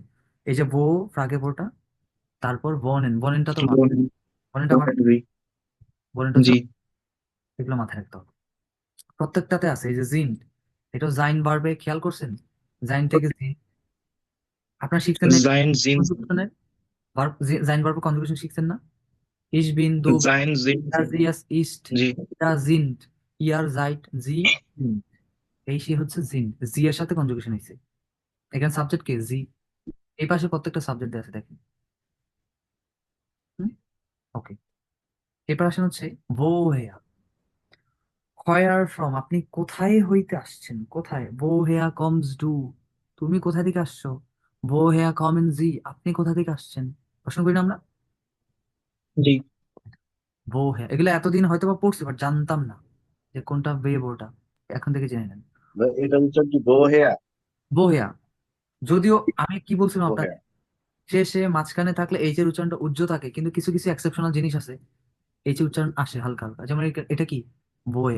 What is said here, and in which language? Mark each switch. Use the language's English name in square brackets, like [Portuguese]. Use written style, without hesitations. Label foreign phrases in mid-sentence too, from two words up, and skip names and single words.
[Bangla] এই যে বো, ফ্রাগে বোটা, তারপর বনেন, বনেনটা তো ভার্ব, বনেনটা ভার্ব, বনেনটা হচ্ছে, জি এগুলো মাথায় রাখতে হবে, প্রত্যেকটাতে আছে। এই যে জিন, এটা জাইন ভার্বে, খেয়াল করছেন, জাইন থেকে জিন, আপনারা শিখছেন না জায়েন্ট জিন্স। ভার্ব জাইন ভার্ব কনজুগেশন শিখছেন না? [German] Ich bin, du bist, sein sind er, sie, es ist, [Bangla] জি [German] da sind, ihr seid, sie sind। [Bangla] এই সে হচ্ছে জিন, জি এর সাথে কনজুগেশন হয়েছে। এখানে সাবজেক্ট কে? জি। এই পাশে প্রত্যেকটা সাবজেক্ট দেওয়া আছে দেখেন। ওকে, এরপর আসেন হচ্ছে woher। [English] where from, [Bangla] আপনি কোথায় হইতে আসছেন, কোথায়। [German] woher kommst du, [Bangla] তুমি কোথা থেকে আসছো। [German] woher kommen sie, [Bangla] আপনি কোথা থেকে আসছেন। প্রশ্ন করি না আমরা? জি woher, এগুলো এতদিন হয়তো বা পড়ছি বাট জানতাম না যে কোনটা verb ওটা। এখন থেকে জেনে নেন। এটা হচ্ছে কি বোহেয়া? woher, যদিও আমি কি বলছিলাম আপনাকে, বোহেয়া। শেষে মাঝখানে থাকলে এইচ এর উচ্চারণটা উজ্জ্ব থাকে, কিন্তু কিছু কিছু এক্সেপশনাল জিনিস আছে এইচ এর উচ্চারণ আসে হালকা হালকা, যেমন এটা কি বোয়া।